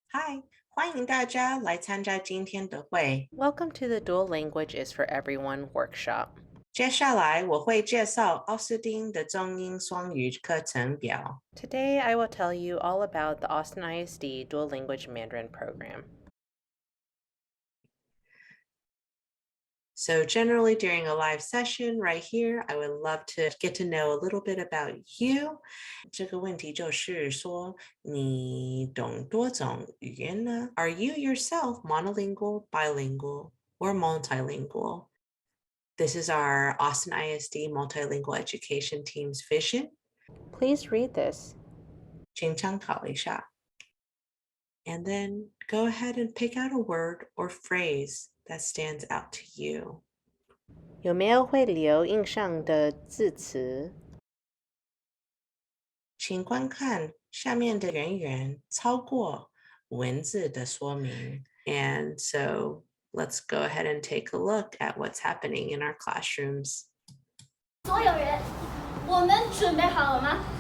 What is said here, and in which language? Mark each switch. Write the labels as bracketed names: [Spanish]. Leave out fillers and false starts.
[Chinese] 嗨，欢迎大家来参加今天的会。 [English] Welcome to the Dual Language is for Everyone workshop. [Chinese] 接下来我会介绍奥斯汀的中英双语课程表。 [English] Today I will tell you all about the Austin ISD Dual Language Mandarin program. So generally during a live session right here, I would love to get to know a little bit about you. [Chinese] 这个问题就是说，你懂多种语言呢？ [English] Are you yourself monolingual, bilingual, or multilingual? This is our Austin ISD Multilingual Education Team's vision. Please read this. [Chinese] 请参考一下. [English] And then go ahead and pick out a word or phrase that stands out to you. [Chinese] 有没有会留印象的字词？请观看下面的圆圆超过文字的说明. [English] And so let's go ahead and take a look at what's happening in our classrooms. [Chinese] 所有人，我们准备好了吗？